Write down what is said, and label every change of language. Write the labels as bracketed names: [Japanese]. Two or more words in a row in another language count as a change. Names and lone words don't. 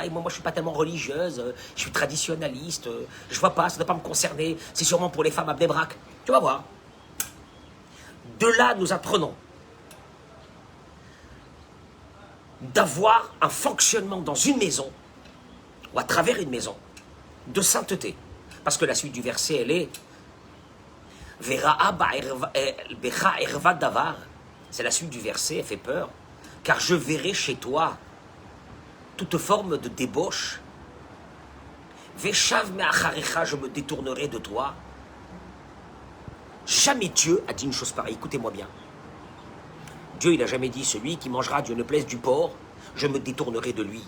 [French] Et moi je suis pas tellement religieuse, je suis traditionnaliste, je vois pas, ça ne doit pas me concerner, c'est sûrement pour les femmes à Bnei-Brak. Tu vas voir. De là, nous apprenons d'avoir un fonctionnement dans une maison, ou à travers une maison, de sainteté. Parce que la suite du verset, elle est [Hebrew] וראה בך ערות דבר. [French] C'est la suite du verset, elle fait peur. Car je verrai chez toi toute forme de débauche. [Hebrew] ושב מאחריך, [French] je me détournerai de toi. Jamais Dieu a dit une chose pareille, écoutez-moi bien. Dieu, il n'a jamais dit, celui qui mangera Dieu ne plaise du porc, je me détournerai de lui.